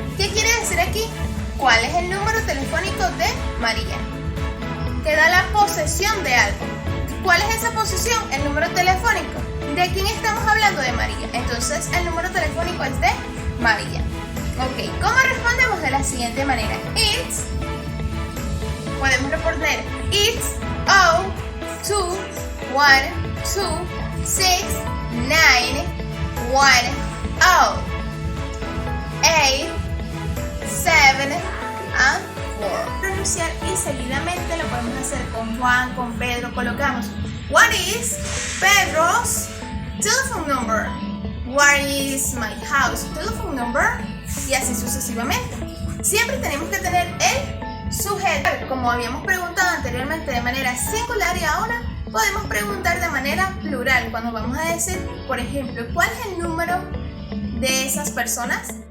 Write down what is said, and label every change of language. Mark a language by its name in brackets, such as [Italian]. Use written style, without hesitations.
[Spanish] ¿Qué quiere decir aquí? ¿Cuál es el número telefónico de María? que da la posesión de algo. ¿Cuál es esa posesión? El número telefónico. ¿De quién estamos hablando? De María. Entonces el número telefónico es de María. Ok, ¿cómo respondemos? De la siguiente manera. Podemos responder [English] it's 0, 2, 1, 2, 6, 9, 1, 0, 8, 7, and 4. [Spanish] Pronunciar y seguidamente lo podemos hacer con Juan, con Pedro. Colocamos [English] what is Pedro's telephone number? What is my house telephone number? [Spanish] Y así sucesivamente. Siempre tenemos que tener el sujeto, como habíamos preguntado anteriormente de manera singular, y ahora podemos preguntar de manera plural cuando vamos a decir, por ejemplo, ¿cuál es el número de esas personas?